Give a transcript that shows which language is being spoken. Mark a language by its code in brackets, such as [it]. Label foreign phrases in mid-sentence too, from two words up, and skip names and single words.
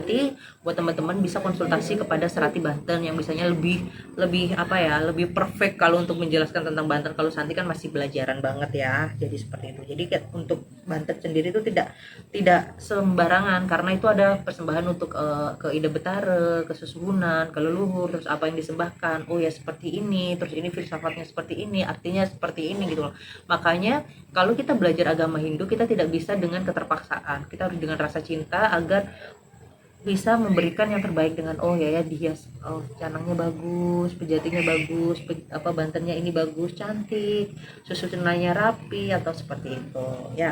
[id] Nanti buat teman-teman bisa konsultasi kepada Serati Banten yang biasanya lebih lebih perfect kalau untuk menjelaskan tentang banten. Kalau Santi kan masih belajaran banget ya, jadi seperti itu. Jadi untuk banten sendiri itu tidak sembarangan, karena itu ada persembahan untuk ke Ida Betara, ke sesuhunan, ke leluhur, terus apa yang disembahkan, oh ya seperti ini, terus ini filsafatnya seperti ini, artinya seperti ini gitu loh. Makanya kalau kita belajar agama Hindu, kita tidak bisa dengan keterpaksaan, kita harus dengan rasa cinta agar bisa memberikan yang terbaik dengan ya dihias, canangnya bagus, pejatinya bagus, bantennya ini bagus, cantik, susunannya rapi atau seperti itu ya.